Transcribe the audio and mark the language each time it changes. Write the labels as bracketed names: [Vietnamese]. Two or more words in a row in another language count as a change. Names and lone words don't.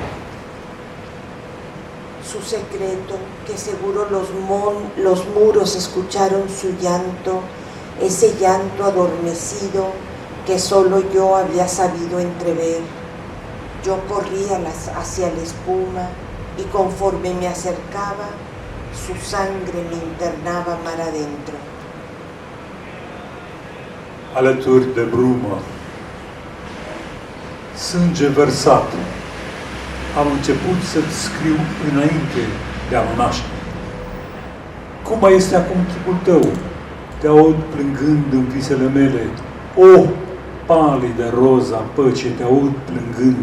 [Spanish] su secreto, que seguro los muros escucharon su llanto, ese llanto adormecido que solo yo había sabido entrever. Yo corría hacia la espuma y conforme me acercaba, su sangre me internaba mar adentro. [Romanian] Alături de brumă, sânge vărsat, am început să-ți scriu înainte de a mă naște. Cum mai este acum chipul tău? Te aud plângând în visele mele. O, palidă roza păcii, te aud plângând.